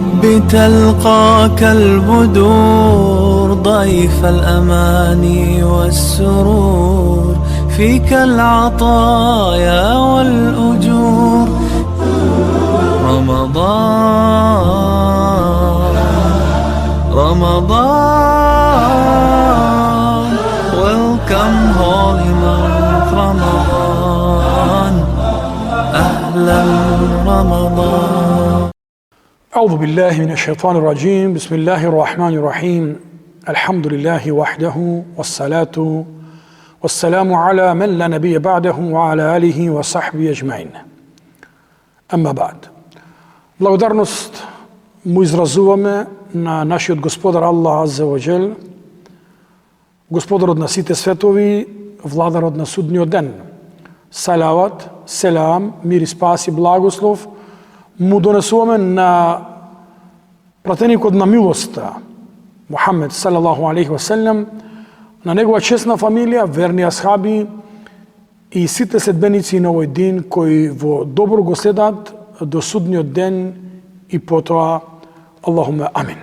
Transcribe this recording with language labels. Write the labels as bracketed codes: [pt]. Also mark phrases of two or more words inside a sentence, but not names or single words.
[ar] تلقاك البدور ضيف الأماني والسرور فيك العطايا والأجور رمضان رمضان [en] Welcome holy month [ar] رمضان أهلا رمضان أعوذ بالله من الشيطان الرجيم بسم الله الرحمن الرحيم الحمد لله وحده والصلاة والسلام على من لا نبي بعده وعلى آله وصحبه أجمعين أما بعد [mk] Благодарност му изразуваме на нашиот Господар Аллах [ar] عز وجل, [mk] Господарот на сите светови, Владарот на судниот ден. Салават, селам, мир и спас и благослов му донесуваме на пратеникот на милоста, Мухамед [ar] صلى الله عليه وسلم, [mk] на негова честна фамилија, верни асхаби и сите следбеници на овој дин кои во добро го следат до судниот ден и потоа [ar] اللهم آمين.